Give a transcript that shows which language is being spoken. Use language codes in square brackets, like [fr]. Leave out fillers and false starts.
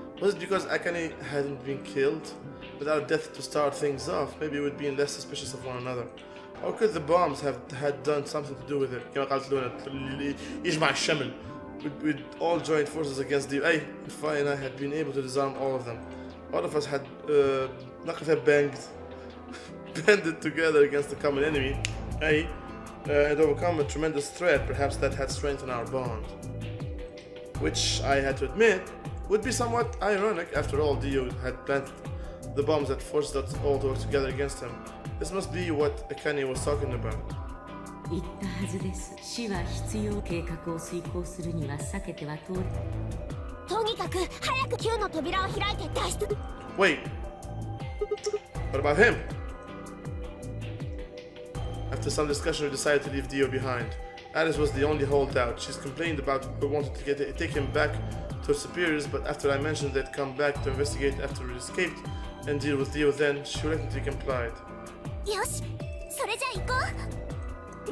[en] Was it because Akane hadn't been killed? Without death to start things off, maybe we'd be less suspicious of one another. Or could the bombs have had done something to do with it? [ar] كما قالت لونا يجمع الشمل. [en] We'd all joined forces against the Ay, Fi and I had been able to disarm all of them. All of us had banded together against the common enemy, Ay, and overcome a tremendous threat. Perhaps that had strengthened our bond. Which I had to admit would be somewhat ironic. After all, Dio had planted the bombs that forced us all to work together against him. This must be what Akane was talking about. [ja] 言ったはずです。死は必要。計画を遂行するには避けては通る。とにかく早く9の扉を開いて脱出。 [en] Wait. What about him? After some discussion, we decided to leave Dio behind. Alice was the only holdout. She's complained about but wanted to take him back to her superiors, but after I mentioned they'd come back to investigate after we escaped and deal with Leo then, she reluctantly complied. [ja] よし、それじゃあ行こう。